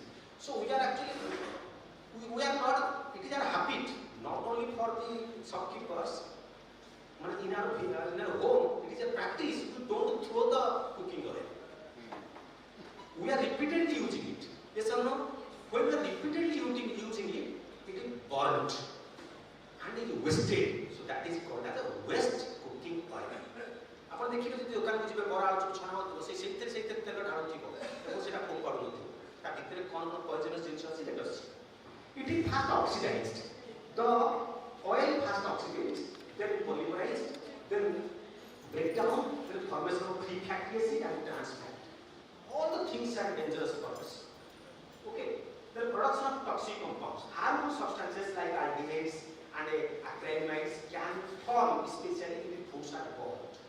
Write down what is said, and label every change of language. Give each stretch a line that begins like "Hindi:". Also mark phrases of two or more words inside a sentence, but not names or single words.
English: So we are actually, we are not, it is a habit, not only for the shopkeepers, but in our home, it is a practice to don't throw the cooking oil. We are repeatedly using it. Yes or no? When we are repeatedly using it, it is burnt and it is wasted. So that is called as a waste cooking oil.
Odia: ଆପଣ ଦେଖିବେ ଯଦି ଦୋକାନକୁ ଯିବେ ବରା ଆଳୁ ଛଣା ହେଉଥିବ ସେଇଥିରେ ତେଲ ଢାଳୁଥିବ ଏବଂ ସେଇଟା ଫୋନ୍ କରୁନଥିବ ତା ଭିତରେ କ'ଣ ପଏଜନସ୍ ଜିନିଷ ଅଛି ସେଟା ଅଛି
English: it is fast oxidized the oil first oxidates, then polymerized, then break down, then formation of free fatty acid and trans fat. All the things are dangerous for us. Okay, the production of toxic compounds, harmful substances like aldehydes and acrylamide can form, especially if the foods are burnt.